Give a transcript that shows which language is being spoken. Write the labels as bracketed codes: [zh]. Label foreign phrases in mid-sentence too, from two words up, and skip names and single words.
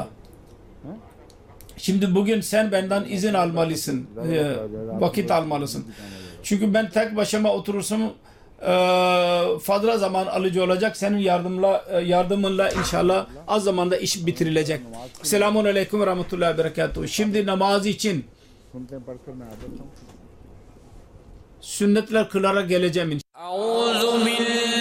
[tr] Şimdi bugün sen benden izin almalısın, vakit almalısın. Çünkü ben tek başıma oturursam fazla zaman alıcı olacak. Senin yardımınla inşallah az zamanda iş bitirilecek. [ar] سلام عليكم ورحمة الله وبركاته. [tr] Şimdi namaz için [ur] سنتیں پڑھ کر میں آ جاتا ہوں [tr] sünnetler kılarak geleceğim inşallah.